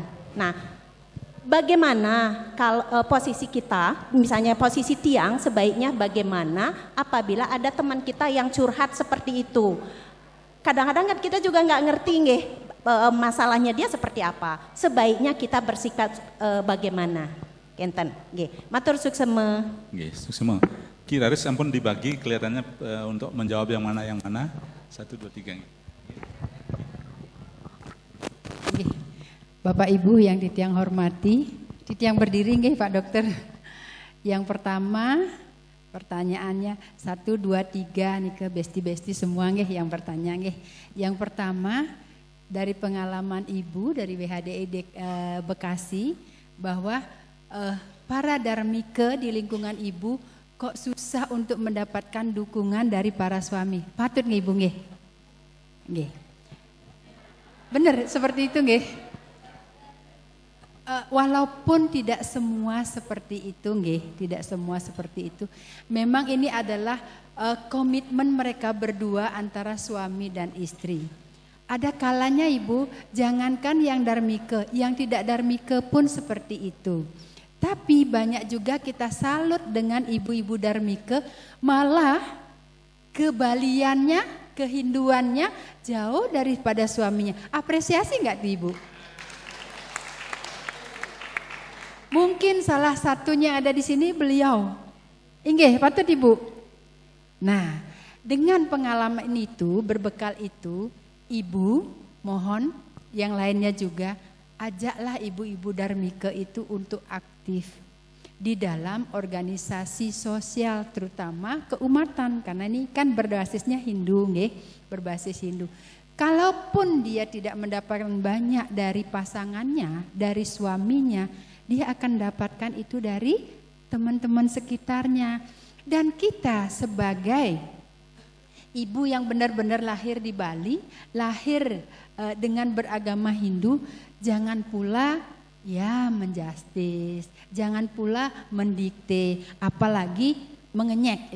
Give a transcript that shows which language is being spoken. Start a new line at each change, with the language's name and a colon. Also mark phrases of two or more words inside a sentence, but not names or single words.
Indonesian: Nah, bagaimana kalau posisi kita, misalnya posisi Tiang, sebaiknya bagaimana apabila ada teman kita yang curhat seperti itu. Kadang-kadang kan kita juga nggak ngerti nggih, masalahnya dia seperti apa. Sebaiknya kita bersikap bagaimana.
Balinese: Kenten, nggih. Matur suksema. Nggih, suksema.
Indonesian: Kiraris ampun dibagi kelihatannya untuk menjawab yang mana. 1, 2, 3. Nggih. Bapak Ibu yang Titiang hormati, Titiang berdiri nggih Pak Dokter. Yang pertama pertanyaannya 1, 2, 3 nih ke besti-besti semua nggih yang bertanya nggih. Yang pertama dari pengalaman Ibu dari WHDI Bekasi bahwa para darmike di lingkungan Ibu kok susah untuk mendapatkan dukungan dari para suami.
Balinese: Patut nggih Ibu nggih? Nggih.
Indonesian: Benar seperti itu nggih. Walaupun tidak semua seperti itu nggih, tidak semua seperti itu. Memang ini adalah komitmen mereka berdua antara suami dan istri. Ada kalanya Ibu, jangankan yang darmike, yang tidak darmike pun seperti itu. Tapi banyak juga kita salut dengan ibu-ibu darmike, malah kebaliannya, kehinduannya jauh daripada suaminya. Apresiasi enggak Ibu? Mungkin salah satunya ada di sini beliau.
Balinese: Inggih, patut Ibu.
Indonesian: Nah, dengan pengalaman itu, berbekal itu, Ibu mohon yang lainnya juga ajaklah ibu-ibu darmike itu untuk aktif di dalam organisasi sosial, terutama keumatan, karena ini kan berbasisnya Hindu, nggih, berbasis Hindu. Kalaupun dia tidak mendapatkan banyak dari pasangannya, dari suaminya, dia akan dapatkan itu dari teman-teman sekitarnya. Dan kita sebagai ibu yang benar-benar lahir di Bali, lahir dengan beragama Hindu, jangan pula ya menjustis, jangan pula mendikte, apalagi mengenyek.